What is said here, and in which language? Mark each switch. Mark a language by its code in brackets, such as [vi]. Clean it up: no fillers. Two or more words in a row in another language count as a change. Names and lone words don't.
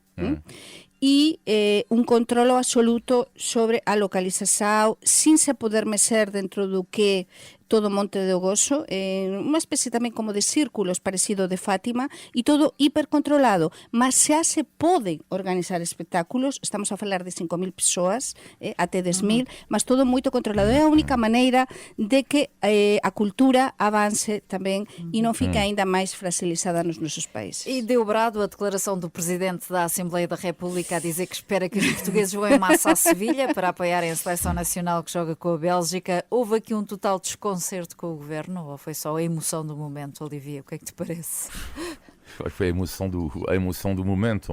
[gl] e un controlo absoluto sobre a localización sin se poder meser dentro do que todo Monte do Gozo, unha especie tamén como de círculos parecido de Fátima, e todo hipercontrolado, mas xa se poden organizar espectáculos, estamos a falar de 5.000 persoas, até 10.000, mas todo moito controlado. É a única maneira de que a cultura avance tamén e non fique ainda máis fragilizada nos nosos países. [pt] E deu brado a declaração do Presidente da Assembleia da República a dizer que espera que os portugueses vão em massa a Sevilha para apoiarem a Seleção Nacional que joga com a Bélgica. Houve aqui um total desconcerto com o Governo ou foi só a emoção do momento, Olivia? O que é que te parece? Foi a emoção do momento.